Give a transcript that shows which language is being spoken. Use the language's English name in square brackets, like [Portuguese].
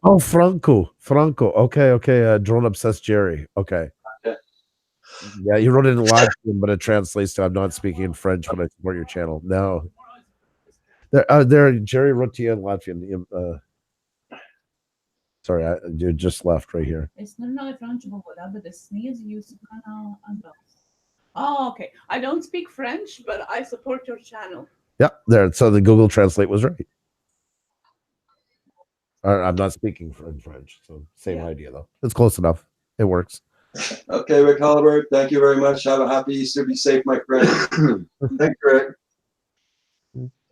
[English] Oh, Franco. Okay. Drone Obsessed Jerry. Okay. Okay. Yeah, you wrote it in Latvian, but it translates to I'm not speaking in French, but I support your channel. No. There, Jerry wrote to you in Latvian. Sorry, you just left right here. [Latvian] Es nerunāju franču valodā, bet es sniedzu jūsu kanāla atbalstu. [English] Oh, okay. I don't speak French, but I support your channel. Yeah, there. So the Google Translate was right. I'm not speaking French, so same idea though. It's close enough. It works. Okay, Rick Oliver, thank you very much. Have a happy Easter. Be safe, my friend. Thank you, Rick.